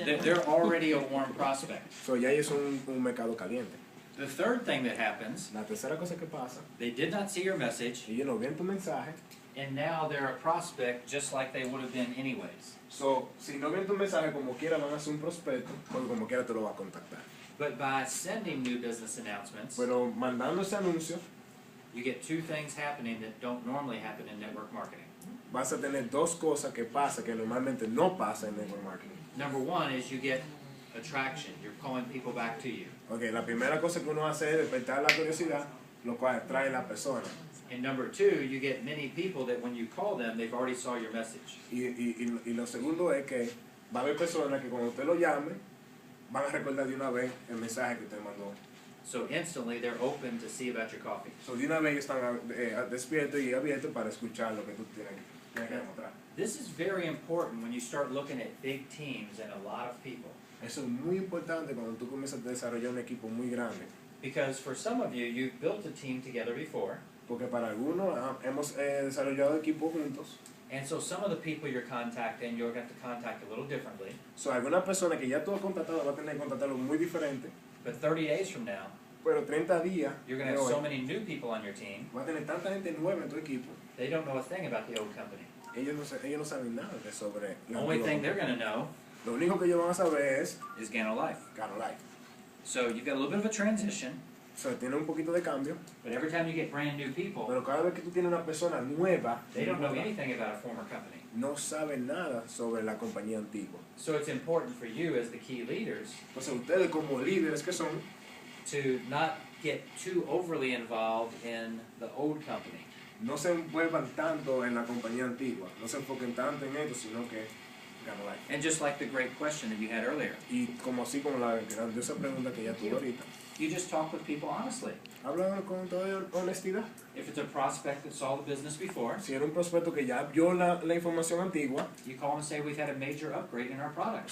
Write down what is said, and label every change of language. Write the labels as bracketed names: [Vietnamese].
[English] They're already a warm prospect. [Spanish] So, ya es un mercado caliente. [English] The third thing that happens, [Spanish] La tercera cosa que pasa, [English] they did not see your message, [Spanish] ellos no ven tu mensaje. [English] and now they're a prospect just like they would have been anyways. [Spanish] So, si no ven tu mensaje, como quiera van a hacer un prospecto, porque como quiera te lo va a contactar. [English] But by sending new business announcements, [Spanish] Pero mandando ese anuncio, [English] you get two things happening that don't normally happen in network marketing. [Spanish] vas a tener dos cosas que pasan que normalmente no pasa en network marketing. [English] Number one is you get attraction. You're calling people back to you. [Spanish] Okay, la primera cosa que uno hace es despertar la curiosidad, lo cual atrae a la persona. [English] And number two, you get many people that when you call them, they've already saw your message. [Spanish] Y lo segundo es que va a haber personas que cuando usted lo llame, van a recordar de una vez el mensaje que usted mandó. [English] So instantly they're open to see about your coffee. [Spanish] So, de una vez están despiertos y abiertos para escuchar lo que tú tienes Tienes que demostrar. [English] This is very important when you start looking at big teams and a lot of people. [Spanish] Eso es muy importante cuando tú comienzas a desarrollar un equipo muy grande. [English] Because for some of you, you've built a team together before. [Spanish] Porque para algunos hemos desarrollado equipos juntos. [English] And so some of the people you're contacting, you're going to have to contact a little differently. [Spanish] So, algunas personas que ya tú has contactado va a tener que contactarlo muy diferente. [English] But 30 days from now, [Spanish] Pero 30 días [English] you're going to have so many new people on your team, [Spanish] va a tener tanta gente nueva en tu equipo. [English] they don't know a thing about the old company. [Spanish] Ellos no saben nada de sobre [English] The [Spanish] la [English] only [Spanish] antigua [English] thing they're [Spanish] compañía. [English] going to know [Spanish] Lo único que ellos van a saber es [English] is Gano Life. [Spanish] Gano Life. [English] So you've got a little bit of a transition, [Spanish] O sea, tiene un poquito de cambio, [English] but every time you get brand new people, [Spanish] pero cada vez que tú tienes una persona nueva, [English] they don't know anything about a former company. [Spanish] no sabe nada sobre la compañía antigua. [English] So it's important for you as the key leaders [Spanish] Entonces ustedes como líderes que son, [English] to not get too overly involved in the old company. [Spanish] no se envuelvan tanto en la compañía antigua, no se enfoquen tanto en esto, sino que Gano Life. [English] And just like the great question that you had earlier, [Spanish] Y como la grandiosa pregunta que ya tuve ahorita, [English] you just talk with people honestly. [Spanish] habla con toda honestidad. [English] If it's a prospect that saw the business before, [Spanish] Si era un prospecto que ya vio la información antigua, [English] you call and say, we've had a major upgrade in our products.